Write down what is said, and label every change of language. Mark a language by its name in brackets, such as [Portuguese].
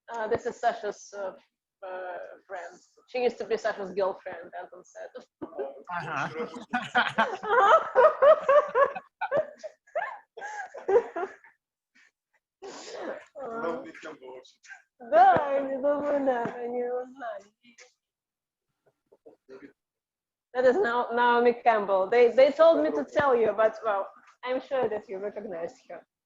[English] This is Sasha's friend. She used to be Sasha's girlfriend, Anton said. [Russian] Да, они думают, да, они его знали. [English] That is Naomi Campbell. They told me to tell you, but well, I'm sure that you recognize her.